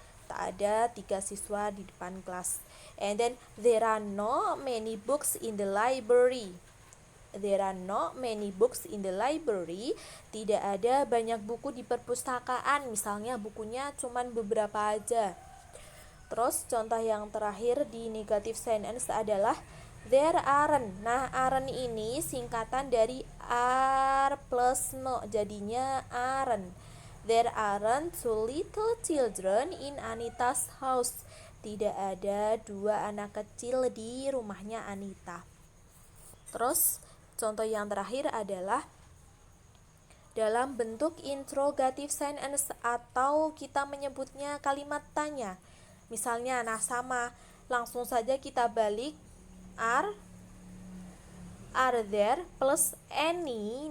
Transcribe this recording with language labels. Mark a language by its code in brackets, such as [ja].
[id] Tak ada 3 siswa di depan kelas. [en] And then there are not many books in the library. There are not many books in the library. [id] Tidak ada banyak buku di perpustakaan. Misalnya bukunya cuman beberapa aja. Terus contoh yang terakhir di negative sentence adalah there aren't. Nah, aren't ini singkatan dari are plus no, jadinya aren't. [en] There aren't 2 little children in Anita's house. [id] Tidak ada 2 anak kecil di rumahnya Anita. Terus contoh yang terakhir adalah dalam bentuk interrogative sentence atau kita menyebutnya kalimat tanya. Misalnya, nah sama, langsung saja kita balik are there plus any.